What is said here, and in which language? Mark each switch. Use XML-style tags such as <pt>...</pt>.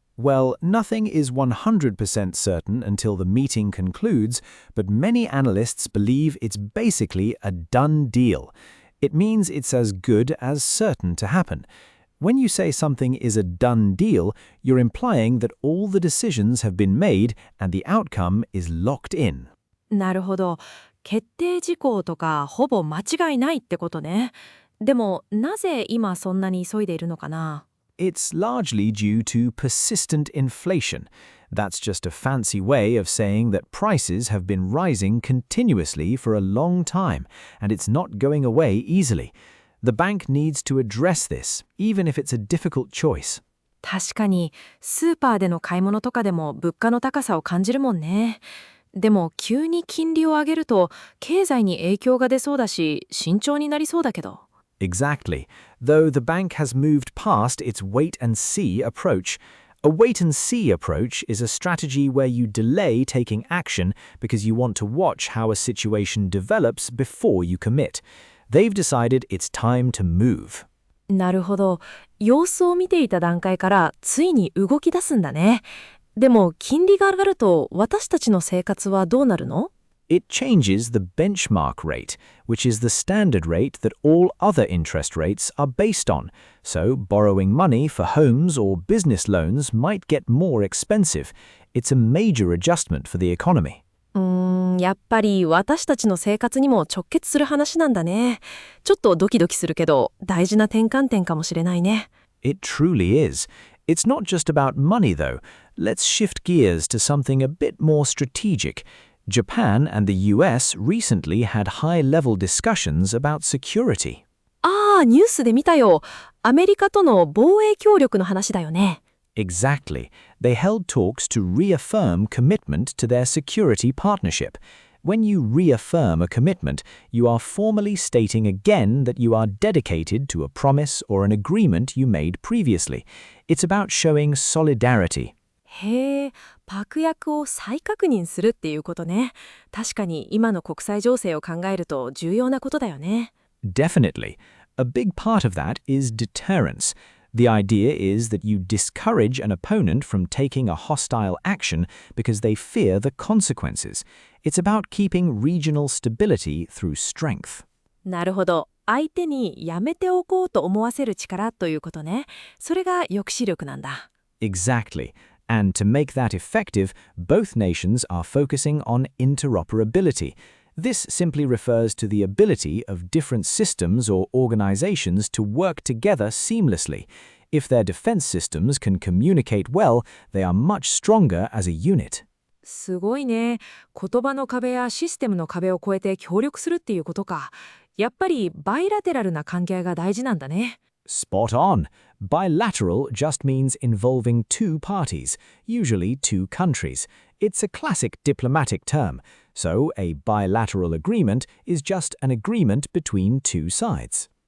<en>Well, nothing is 100% certain until the meeting concludes, but many analysts believe it's basically a done deal. It means it's as good as certain to happen. When you say something is a done deal, you're implying that all the decisions have been made and the outcome is locked in.</en> <ja>なるほど。決定事項とかほぼ間違いないってことね。でも、なぜ今そんなに急いでいるのかな？</ja> <en>It's largely due to persistent inflation. That's just a fancy way of saying that prices have been rising continuously for a long time, and it's not going away easily. The bank needs to address this, even if it's a difficult choice.</en> <ja>確かに、スーパーでの買い物とかでも物価の高さを感じるもんね。でも、急に金利を上げると、経済に影響が出そうだし、慎重になりそうだけど。</ja> <en>Exactly. Though the bank has moved past its wait-and-see approach. A wait-and-see approach is a strategy where you delay taking action because you want to watch how a situation develops before you commit. They've decided it's time to move.</en> <ja>なるほど。様子を見ていた段階からついに動き出すんだね。でも、金利が上がると私たちの生活はどうなるの？</ja> <en>It changes the benchmark rate, which is the standard rate that all other interest rates are based on. So, borrowing money for homes or business loans might get more expensive. It's a major adjustment for the economy.</en> <ja>やっぱり私たちの生活にも直結する話なんだね。ちょっとドキドキするけど、大事な転換点かもしれないね。</ja> <en>It truly is. It's not just about money, though. Let's shift gears to something a bit more strategic. Japan and the U.S. recently had high-level discussions about security.</en> <ja>ニュースで見たよ。アメリカとの防衛協力の話だよね。</ja> <en>Exactly. They held talks to reaffirm commitment to their security partnership. When you reaffirm a commitment, you are formally stating again that you are dedicated to a promise or an agreement you made previously. It's about showing solidarity.</en> <ja>へえ、確約を再確認するっていうことね。確かに今の国際情勢を考えると重要なことだよね。</ja> <en>Definitely. A big part of that is deterrence. The idea is that you discourage an opponent from taking a hostile action because they fear the consequences. It's about keeping regional stability through strength.</en> <ja>なるほど。相手にやめておこうと思わせる力ということね。それが抑止力なんだ。</ja> <en>Exactly. And to make that effective, both nations are focusing on interoperability. This simply refers to the ability of different systems or organizations to work together seamlessly. If their defense systems can communicate well, they are much stronger as a unit.</en> <ja>すごいね。言葉の壁やシステムの壁を越えて協力するっていうことか。やっぱりバイラテラルな関係が大事なんだね。</ja> <en>Spot on. Bilateral just means involving two parties, usually two countries. It's a classic diplomatic term. So, a bilateral agreement is just an agreement between two sides.</en>